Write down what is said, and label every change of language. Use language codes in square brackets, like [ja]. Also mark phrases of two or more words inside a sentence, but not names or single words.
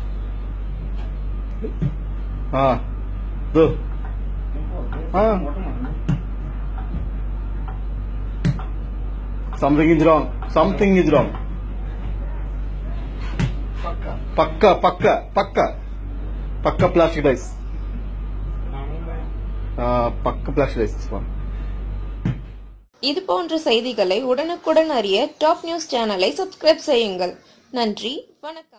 [hi] हाँ दो हाँ [en] something is wrong [hi] पक्का पक्का पक्का पक्का [en] plastic rice [hi] पक्का [en] plastic rice. [ta] இது போன்ற செய்திகளை உடனுக்குடன் அறிய டாப் நியூஸ் சேனலை சப்ஸ்கிரைப் செய்யுங்கள். நன்றி, வணக்கம்.